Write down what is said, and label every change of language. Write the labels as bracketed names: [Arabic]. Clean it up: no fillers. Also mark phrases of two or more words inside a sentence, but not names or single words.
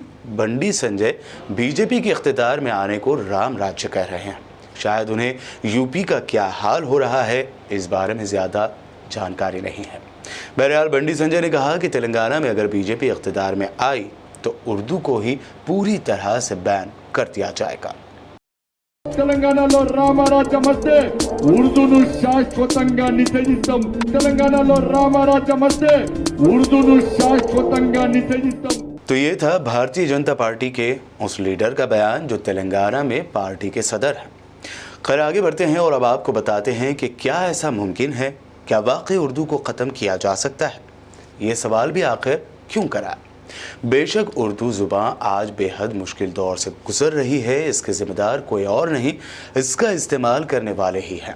[Urdu] بنڈی سنجے بی جے پی کے اقتدار میں آنے کو رام راجیہ کہہ رہے ہیں۔ شاید انہیں یو پی کا کیا حال ہو رہا ہے اس بارے میں زیادہ جانکاری نہیں ہے۔ بہرحال بنڈی سنجے نے کہا کہ تلنگانہ میں اگر بی جے پی اقتدار میں آئی تو اردو کو ہی پوری طرح سے بین کر دیا جائے گا۔ [Telugu] తెలంగాణలో రామరాజ్యం వస్తే ఉర్దూను శాశ్వతంగా నిషేధిస్తాం. తెలంగాణలో రామరాజ్యం వస్తే ఉర్దూను శాశ్వతంగా నిషేధిస్తాం. [Urdu] تو یہ تھا بھارتیہ جنتا پارٹی کے اس لیڈر کا بیان جو تلنگانہ میں پارٹی کے صدر ہیں۔ خیر، آگے بڑھتے ہیں اور اب آپ کو بتاتے ہیں کہ کیا ایسا ممکن ہے؟ کیا واقعی اردو کو ختم کیا جا سکتا ہے؟ یہ سوال بھی آخر کیوں کرا؟ بے شک اردو زبان آج بے حد مشکل دور سے گزر رہی ہے، اس کے ذمہ دار کوئی اور نہیں، اس کا استعمال کرنے والے ہی ہیں۔